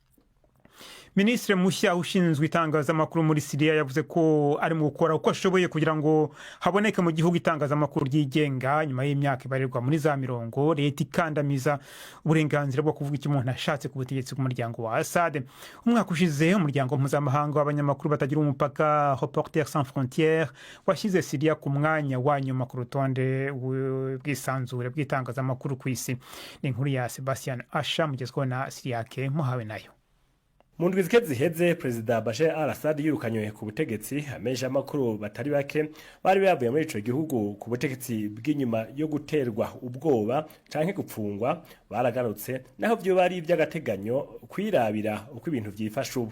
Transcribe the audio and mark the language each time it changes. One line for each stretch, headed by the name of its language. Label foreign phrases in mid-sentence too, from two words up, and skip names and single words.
Kinyarwanda: Ministre mushya ushinzwe itangazamakuru muri Syria yavuze ko ari mu gukora uko ashoboye kugira ngo haboneke mu gihugu itangazamakuru ryigenga nyuma y'imyaka ibarirwa muri za 40 leta ikandamiza uburenganzira bwo kuvuga icyo umuntu ashatse ku butegetsi bw'umuryango wa Assad. Umwaka ushize umuryango mpuzamahanga w'abanyamakuru batagira umupaka Reporters sans frontières washyize Syria ku mwanya wa nyuma ku rutonde bw'isanzure bw'itangazamakuru ku isi.
Rundi: Ni inkuru ya Sebastian Asha mugezweho na Siriake muhawe nayo. Mu ndwi ziheze Perezida Bashar al-Assad yirukanywe ku butegetsi, amenyesha amakuru batari bake bari bavuye muri ico gihugu ku butegetsi bw'inyuma yo guterwa ubwoba canke gupfungwa baragarutse, naho byo bari iby'agateganyo kwirabira uko ibintu byifasha ubu.